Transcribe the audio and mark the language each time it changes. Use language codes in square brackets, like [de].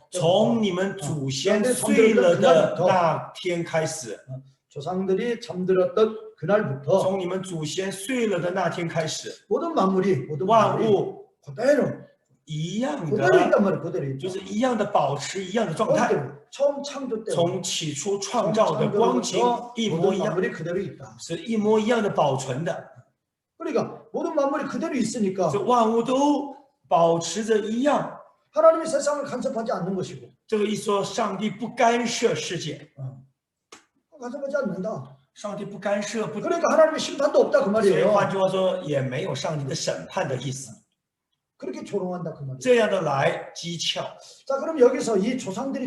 [zh] 从你们祖先睡了的那天开始， [ko] 조상들이 잠들었던 그날부터 [zh] 从你们祖先睡了的那天开始， [ko] 모든 만물이 [zh] 万物 [ko] 그대로 [zh] 一样 [ko] 그대로 [zh] 的， [ko] 있단 말이에요. 그대로 있죠. [zh] 就是一样的保持一样的状态， [ko] 처음 창조 때 [zh] 从起初创造的光景一模 [ko] 모든 [zh] 一样， [ko] 만물이 그대로 있다. [zh] 是一模一样的保存的。 [ko] 그러니까 모든 만물이 그대로 있으니까 [zh] 这万物都保持着一样。 [ko] 하나님이 세상을 간섭하지 않는 것이고 [zh] 这个一说，上帝不干涉世界， [ko] 간섭하지 않는다. [zh] 上帝不干涉，不， [ko] 그러니까 하나님의 심판도 없다 그 [zh] 所以 [ko] 말이에요. [zh] 换句话说，也没有上帝的审判的意思。 [ko] 그렇게 조롱한다 그 말이에요. [zh] 这样的来讥诮， [ko] 자, 그럼 여기서 이 조상들이